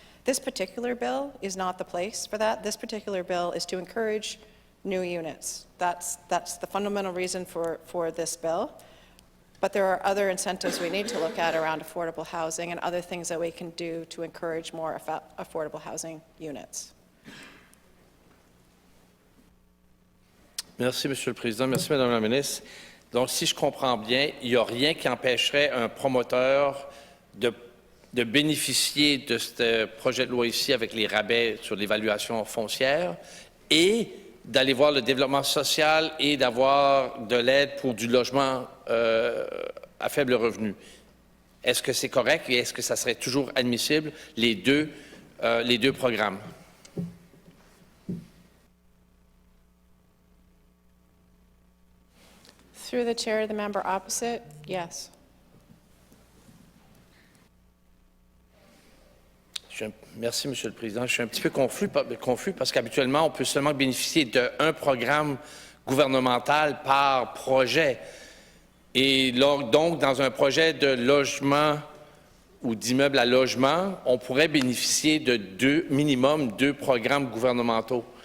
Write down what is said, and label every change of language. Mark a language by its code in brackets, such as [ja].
[en] This particular bill is not the place for that. This particular bill is to encourage new units. That's the fundamental reason for this bill. But there are other incentives we need to look at around affordable housing and other things that we can do to encourage more affordable housing units. [fr] Merci, Monsieur le Président. Merci, Madame la Ministre. Donc, si je comprends bien, il n'y a rien qui empêcherait un promoteur de bénéficier de ce projet de loi ici avec les rabais sur l'évaluation foncière et d'aller voir le développement social et d'avoir de l'aide pour du logement à faible revenu. Est-ce que c'est correct et est-ce que ça serait toujours admissible, les deux programmes? [en] Through the chair to the member opposite, yes. [fr] Merci, Monsieur le Président. Je suis un petit peu confus parce qu'habituellement, on peut seulement bénéficier d'un programme gouvernemental par projet. Et donc, dans un projet de logement ou d'immeuble à logement, on pourrait bénéficier de minimum deux programmes gouvernementaux.